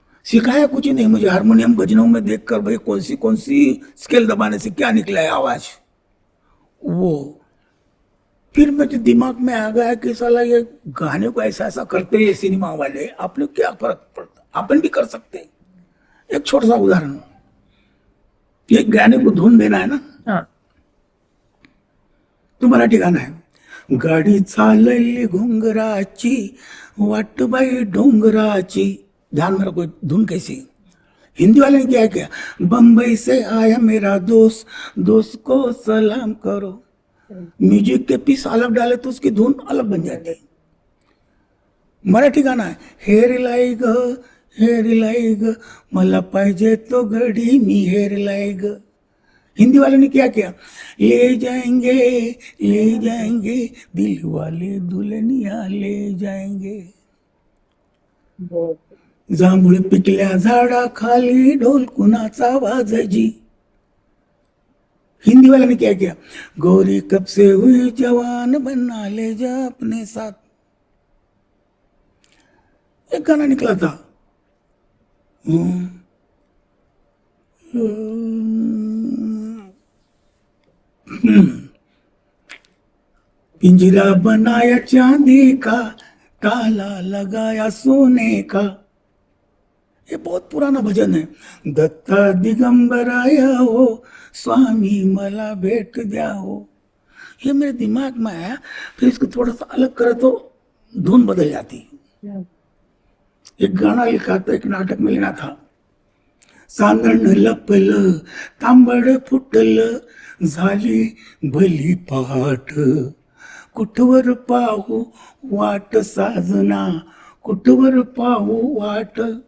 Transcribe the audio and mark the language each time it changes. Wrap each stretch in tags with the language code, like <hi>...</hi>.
<hi>सिखाया कुछ नहीं मुझे, हारमोनियम भजनों में देखकर भाई कौन सी स्केल दबाने से क्या निकला है आवाज, वो फिर मुझे दिमाग में आ गया कि साला ये गाने को ऐसा ऐसा करते हैं सिनेमा वाले, आपने क्या फर्क पड़ता, अपन भी कर सकते हैं। एक छोटा सा उदाहरण, एक गाने को धुन देना है ना, हाँ,</hi> <mr>तो मराठी गाणं आहे, गाडी चालली घुंगराची वाट बाई डोंगराची।</mr> <hi>ध्यान में रखो धुन कैसी। हिंदी वाले ने क्या किया, बम्बई से आया मेरा दोस्त, दोस्त को सलाम करो। म्यूजिक के पीस अलग डाले तो उसकी धुन अलग बन जाती है।</hi> <mr>मराठी गाणं आहे, हेरलाई ग हेरलाई ग, मला पाहिजे तो घडी मी हेरलाई ग।</mr> <hi>हिंदी वाले ने क्या किया, ले जाएंगे दिल वाले दुल्हनिया ले जाएंगे।</hi> <mr>जांभूळ पिकल्या झाडा खाली ढोल कुणाचा वाजजी।</mr> <hi>हिंदी वाले ने क्या किया, गोरी कब से हुई जवान बना ले जा अपने साथ। एक गाना निकला था, पिंजरा बनाया चांदी का, ताला लगाया सोने का। ये बहुत पुराना भजन है।</hi> <mr>दत्ता दिगंबर आया हो, स्वामी मला भेट द्या हो।</mr> <hi>ये मेरे दिमाग में आया, फिर इसको थोड़ा सा अलग करे तो धुन बदल जाती। एक गाना लिखा था, एक नाटक में लेना था,</hi> <mr>सांदण लपलं तांबड फुटलं झाली भली पहाट, कुठवर पाहू वाट साजना, कुठवर पाहू वाट।</mr>